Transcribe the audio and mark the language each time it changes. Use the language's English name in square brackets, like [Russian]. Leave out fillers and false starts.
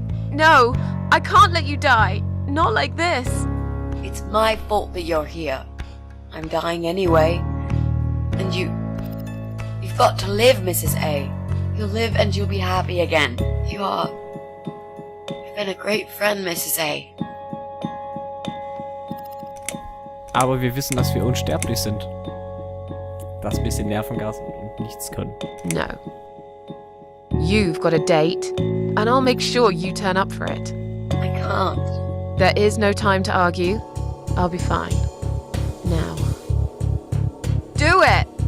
[English] No, I can't let you die. Not like this. It's my fault that you're here. I'm dying anyway. And you've got to live, Mrs. A. You'll live and you'll be happy again. You've You've been a great friend, Mrs. A. [German] Aber wir wissen, dass wir unsterblich sind. Das bisschen Nervengas und nichts können. [English] No. You've got a date, and I'll make sure you turn up for it. I can't. There is no time to argue. I'll be fine. Now. Do it!